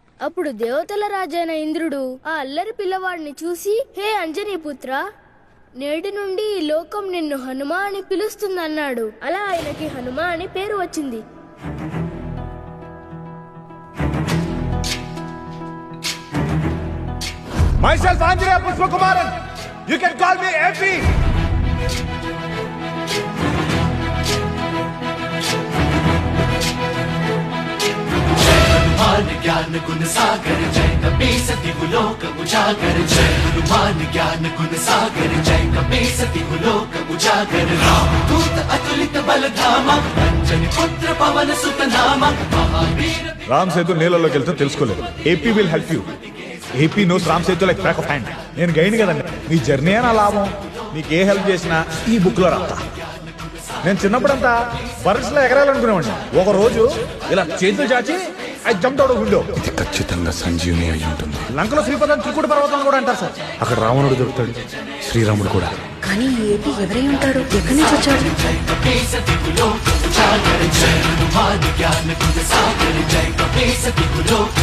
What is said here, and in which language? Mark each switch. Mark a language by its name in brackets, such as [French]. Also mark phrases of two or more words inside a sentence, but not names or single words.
[Telugu] అప్పుడు దేవతల రాజైన ఇంద్రుడు ఆ అల్లరి పిల్లవాడిని చూసి, హే అంజనీ పుత్ర, నేటి నుండి ఈ లోకం నిన్ను హనుమ అని పిలుస్తుందన్నాడు. అలా ఆయనకి హనుమ అని పేరు వచ్చింది. [English] Myself Anjaneya Pushpakumaran. You can call me AP. [Awadhi] हनुमान ज्ञान गुण सागर जय कपीस तिहु लोक उजागर जय हनुमान ज्ञान गुण सागर जय कपीस तिहु लोक उजागर रामदूत अतुलित बल धामा अंजनी पुत्र पवन सुत नामा महावीर [Telugu] రామ్ సేతు నీళ్ళలోకి వెళ్తే తెలుసుకోలేదు. [English] AP will help you. AP knows Ram Setu like back of hand. [Telugu] నేను గైడ్ కదండి. మీ జర్నీ నా లాభం. మీకు ఏ హెల్ప్ చేసినా ఈ బుక్ లో రాస్తా. నేను చిన్నప్పుడంతా బర్డ్స్లో ఎగరాలనుకునేవాడిని. ఒక రోజు ఇలా చేతులు చాచి [English] I jumped out of window. [Telugu] ఇది ఖచ్చితంగా సంజీవని అయి ఉంటుంది. లంకలో శ్రీపదం త్రికూట పర్వతం కూడా అంటారు సార్. అక్కడ రావణుడు దొరుకుతాడు, శ్రీరాముడు కూడా. కానీ ఏపీ ఎవరై ఉంటాడు? ఎక్కడి నుంచి వచ్చాడు? [Awadhi] जय कपीस तिहु लोक उजागर जय हनुमान ज्ञान गुण सागर जय कपीस तिहु लोक